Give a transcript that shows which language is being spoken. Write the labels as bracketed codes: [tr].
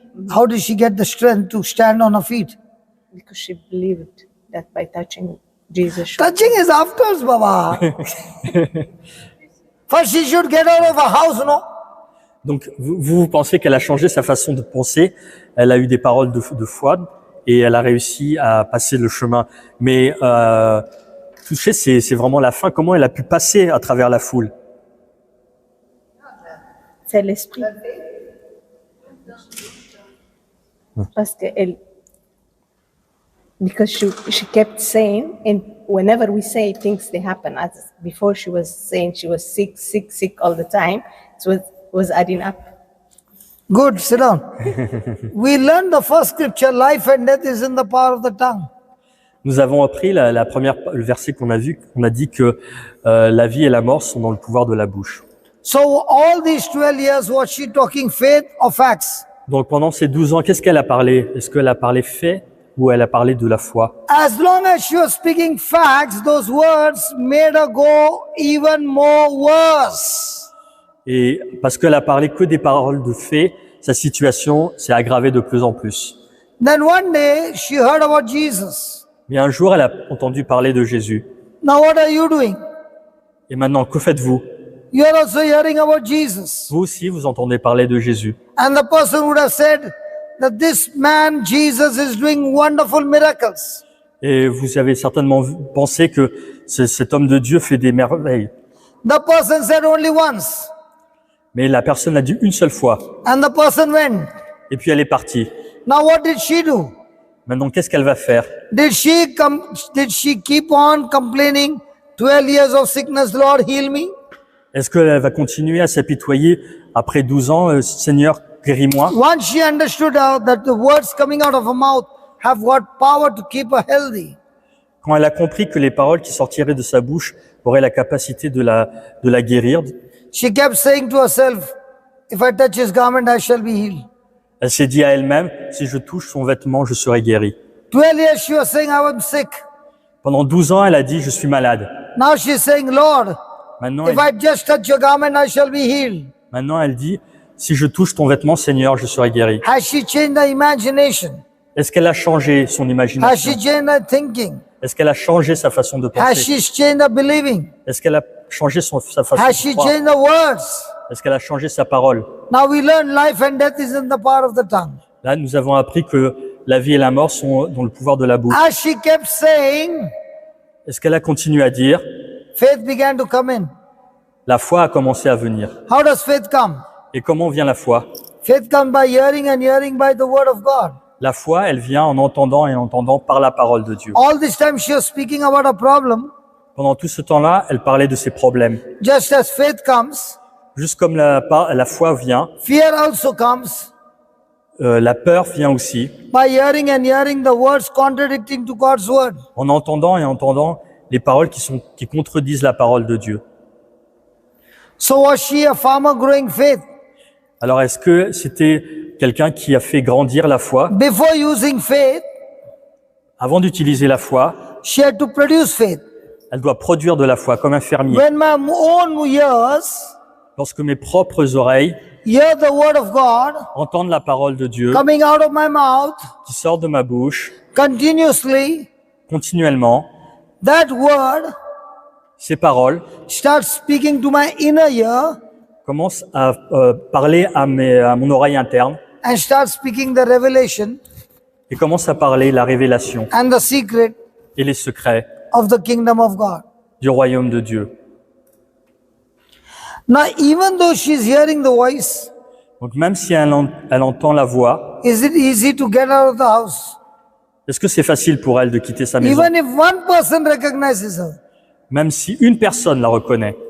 [en] How did she get the strength to stand on her feet? Because she believed that by touching Jesus. Touching is afterwards, Baba. First she should get out of her house, no? [fr] Donc, vous pensez qu'elle a changé sa façon de penser. Elle a eu des paroles de foi. et elle a réussi à passer le chemin. Mais touché, c'est vraiment la fin. Comment elle a pu passer à travers la foule? C'est l'esprit. Parce que elle, [en] because she kept saying, and whenever we say things, they happen. As before, she was saying she was sick, sick, sick all the time. It was adding up. Good, sit down. We learned the first scripture, life and death is in the power of the tongue. [fr] Nous avons appris le verset qu'on a vu, on a dit que la vie et la mort sont dans le pouvoir de la bouche. [en] So all these 12 years, was she talking faith or facts? [fr] Donc pendant ces 12 ans, qu'est-ce qu'elle a parlé? Est-ce qu'elle a parlé fait ou elle a parlé de la foi? [en] As long as she was speaking facts, those words made her go even more worse. [fr] Et parce qu'elle a parlé que des paroles de fait, sa situation s'est aggravée de plus en plus. [en] Then one day, she heard about Jesus. [fr] Mais un jour, elle a entendu parler de Jésus. [en] Now what are you doing? [fr] Et maintenant, que faites-vous? [en] You're also hearing about Jesus. [fr] Vous aussi, vous entendez parler de Jésus. [en] And the person would have said that this man, Jesus, is doing wonderful miracles. [fr] Et vous avez certainement pensé que cet homme de Dieu fait des merveilles. [en] The person said only once. [fr] Mais la personne l'a dit une seule fois. [en] And the person went. [fr] Et puis elle est partie. [en] Now what did she do? [fr] Maintenant, qu'est-ce qu'elle va faire? [en] Did she keep on complaining? 12 years of sickness, Lord, heal me? [fr] Est-ce qu'elle va continuer à s'apitoyer après 12 ans, Seigneur, guéris-moi? [en] Once she understood that the words coming out of her mouth have got power to keep her healthy. [fr] Quand elle a compris que les paroles qui sortiraient de sa bouche auraient la capacité de la guérir, [en] She kept saying to herself, if I touch his garment, I shall be healed. [fr] elle s'est dit à elle-même, si je touche son vêtement, je serai guérie. [en] 12 years she was saying, I am sick. [fr] Pendant 12 ans, elle a dit, je suis malade. [en] Now she's saying, Lord, [fr] Maintenant, [en] if I just touch your garment, I shall be healed. [fr] maintenant, elle dit, si je touche ton vêtement, Seigneur, je serai guérie. [en] Has she changed her imagination? [fr] Est-ce qu'elle a changé son [en] Has [fr] imagination? [en] she changed her thinking? [fr] Est-ce qu'elle a changé sa façon de [en] Has [fr] penser? [en] she changed her believing? [fr] Est-ce qu'elle a changé sa façon [en] Has [fr] de [en] she [fr] croire? [en] changed her words? [fr] Est-ce qu'elle a changé sa parole? [en] Now we learn life and death is in the power of the tongue. [fr] Là, nous avons appris que la vie et la mort sont dans le pouvoir de la bouche. [en] As she kept saying, [fr] Est-ce qu'elle a continué à dire? [en] faith began to come in. [fr] La foi a commencé à venir. [en] How does faith come? [fr] Et comment vient la foi? [en] Faith comes by hearing and hearing by the word of God. [fr] La foi, elle vient en entendant et en entendant par la parole de Dieu. [en] All this time she was speaking about a problem. [fr] Pendant tout ce temps-là, elle parlait de ses problèmes. [en] Just as faith comes, [fr] Juste comme la foi vient, [en] fear also comes [fr] la peur vient aussi [en] by hearing and hearing the words contradicting to God's word. [fr] en entendant et entendant les paroles qui contredisent la parole de Dieu. [en] So was she a farmer growing faith? [fr] Alors, est-ce que c'était quelqu'un qui a fait grandir la foi? [en] Before using faith, [fr] Avant d'utiliser la foi, [en] she had to produce faith. [fr] elle doit produire de la foi, comme un fermier. [en] When my own ears [fr] Lorsque mes propres oreilles [en] hear the word of God [fr] entendent la parole de Dieu [en] coming out of my mouth [fr] qui sort de ma bouche [en] continuously, [fr] continuellement, [en] that word [fr] ces paroles [en] starts speaking to my inner ear [fr] commencent à parler à mon oreille interne [en] and starts speaking the revelation [fr] et commencent à parler la révélation [en] and the secret [fr] et les secrets [en] of the kingdom of God. [fr] du royaume de Dieu. [en] Now, even though she's hearing the voice, [fr] Donc même si elle entend la voix, [en] is it easy to get out of the house? [fr] est-ce que c'est facile pour elle de quitter sa maison? [en] Even if one person recognizes her, [fr] Même si une personne la reconnaît,